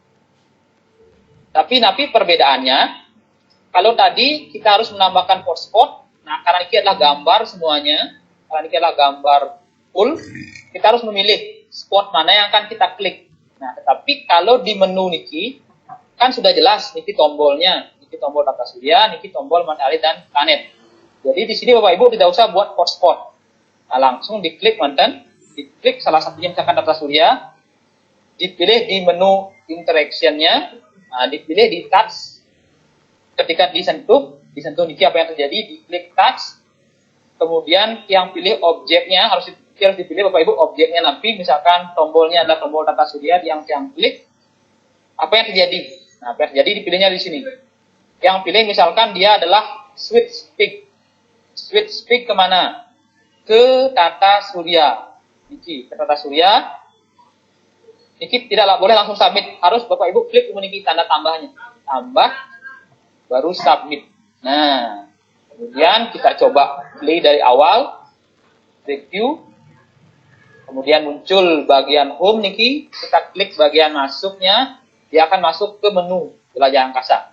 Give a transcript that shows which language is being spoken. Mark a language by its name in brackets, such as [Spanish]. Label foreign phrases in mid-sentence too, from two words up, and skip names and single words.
[Indonesian] Tapi perbedaannya, kalau tadi kita harus menambahkan hotspot, nah karena ini adalah gambar semuanya, karena ini adalah gambar full, kita harus memilih spot mana yang akan kita klik. Nah, tetapi kalau di menu niki kan sudah jelas niki tombolnya, niki tombol tata surya, niki tombol matahari dan planet. Jadi di sini Bapak Ibu tidak usah buat hotspot. Nah, langsung diklik mantan, diklik salah satunya misalkan tata surya, dipilih di menu interaction-nya, nah, dipilih di touch. Ketika disentuh niki apa yang terjadi, diklik touch. Kemudian yang pilih objeknya harus dipilih Bapak Ibu objeknya nanti misalkan tombolnya adalah tombol tata surya yang klik apa yang terjadi? Nah, apa yang terjadi dipilihnya di sini. Yang pilih misalkan dia adalah [English] switch speak [Indonesian] kemana? Ke tata surya. Niki ke tata surya. Niki tidak boleh langsung submit, harus Bapak Ibu klik niki tanda tambahnya. Tambah baru submit. Nah, kemudian kita coba play dari awal, review, kemudian muncul bagian home niki, kita klik bagian masuknya, dia akan masuk ke menu jelajah angkasa.